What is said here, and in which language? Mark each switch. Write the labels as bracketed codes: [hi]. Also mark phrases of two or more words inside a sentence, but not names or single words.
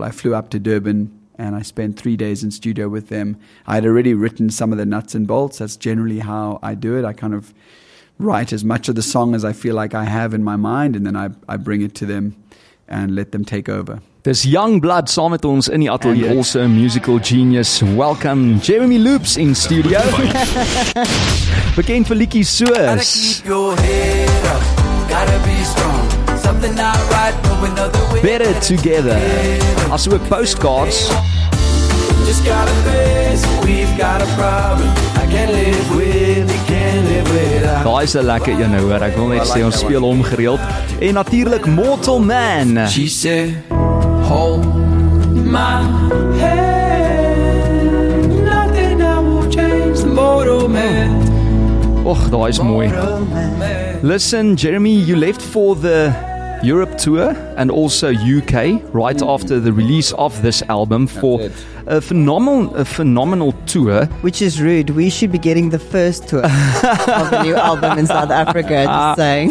[en] I flew up to Durban, and I spent 3 days in studio with them. I had already written some of the nuts and bolts. That's generally how I do it. I kind of write as much of the song as I feel like I have in my mind, and then I bring it to them and let them take over. [af] Dis [en] young blood [af] saam met ons in die ateljee, [en] also a musical genius. Welcome Jeremy Loops in studio. [af] Bekend vir liedjies soos [en] Gotta keep your head up, gotta be strong. Something not right, but another way. [af] Better Together. Asook Postcards. [en] Just gotta face, we've got a problem. I can't live with, you can't live without. [af] Daai is 'n lekker een nou, hoor. Ek wil net sê ons speel hom gereeld. En natuurlik Mortal Man. [en] She said, hold my hand. Nothing I will change the mortal man. [af] Och, daai is mooi. [en] Listen, Jeremy, you left for the Europe tour and also UK right after the release of this album for a phenomenal tour. Which is rude. We should be getting the first tour of the new album in South Africa, just saying.